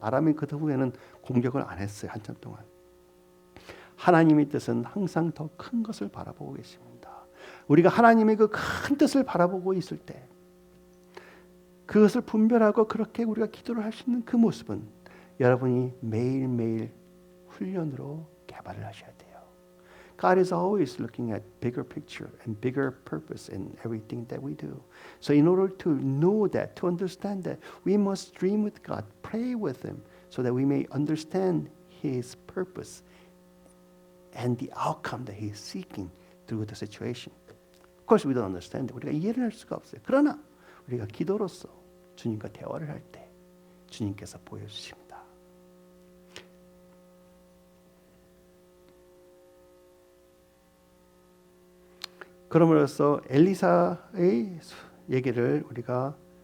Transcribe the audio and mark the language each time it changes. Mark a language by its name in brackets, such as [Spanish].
[Korean] 아람이 그 후에는 공격을 안 했어요. 한참 동안. 하나님의 뜻은 항상 더 큰 것을 바라보고 계십니다. 우리가 하나님의 그 큰 뜻을 바라보고 있을 때 그것을 분별하고 그렇게 우리가 기도를 할 수 있는 그 모습은 여러분이 매일매일 훈련으로 개발을 하셔야 돼요. [English] God is always looking at bigger picture and bigger purpose in everything that we do. So in order to know that, to understand that, we must dream with God, pray with Him, so that we may understand His purpose and the outcome that He is seeking through the situation. Of course, we don't understand it. [Korean] 우리가 이해를 할 수가 없어요. 그러나 우리가 기도로서 주님과 대화를 할 때 주님께서 보여주십니다. 그럼으로써 엘리사의 얘기를 우리가